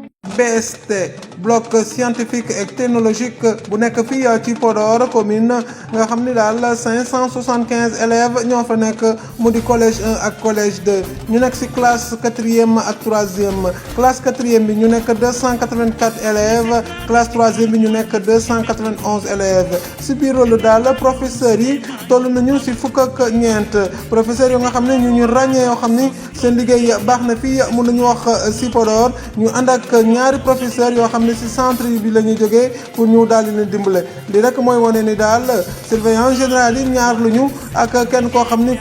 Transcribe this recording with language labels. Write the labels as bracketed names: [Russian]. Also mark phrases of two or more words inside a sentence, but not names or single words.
[Wolof] BST [French] bloc scientifique et technologique [Wolof] bu nekk fii ci Podor commune nga xam ni daal 575 élèves ñoo fa nekk mu di collège 1 ak collège 2 ñu nekk ci classe 4e ak 3e classe 4e bi ñu nekk 284 élèves classe 3e bi ñu nekk 291 élèves ci biir loolu daal professeurs yi toll nañu ci fukk ak ñeent professeurs yoo nga xam ne ñu ràññee yoo xam ni seen liggéey baax na fii mun nañu wax ci Podor ñu ànd ak ñaari professeurs yoo xam ne ci centre bi la ñuy jógee pour ñu daal di leen dimbale li rek mooy wane ni daal [French] surveillant général [Wolof] yi ñaar luñu ak kenn koo xam ni ku